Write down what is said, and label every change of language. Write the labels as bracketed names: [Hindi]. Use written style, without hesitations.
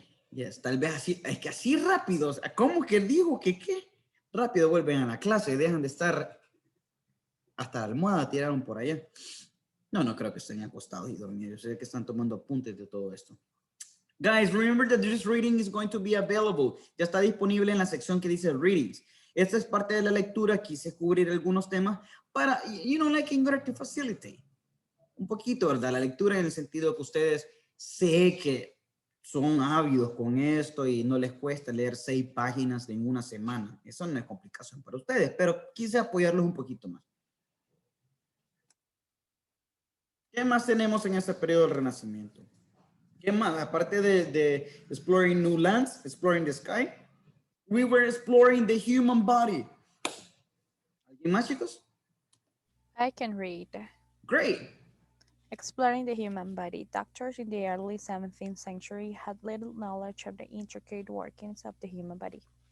[Spanish] Yes, tal vez así, es que así rápido, ¿cómo que digo que qué? Rápido vuelven a la clase, dejan de estar hasta la almohada, tiraron por allá. No, no creo que estén acostados y dormidos. Yo sé que están tomando apuntes de todo esto. [English] Guys, remember that this reading is going to be available. [Spanish] Ya está disponible en la sección que dice readings. Esta es parte de la lectura. Quise cubrir algunos temas para, [English] you know, like in order to facilitate. [Spanish] Un poquito, ¿verdad? La lectura en el sentido que ustedes sé que son ávidos con esto y no les cuesta leer 6 páginas en una semana. Eso no es complicación para ustedes, pero quise apoyarlos un poquito más. ¿Qué más tenemos en este periodo del Renacimiento? ¿Qué más? Aparte de [English] exploring new lands, exploring the sky, we were exploring the human body. [Spanish] ¿Alguien más, chicos? [English] I can read. Great. Exploring the human body, doctors in the early 17th century had little knowledge of the intricate workings of the human body.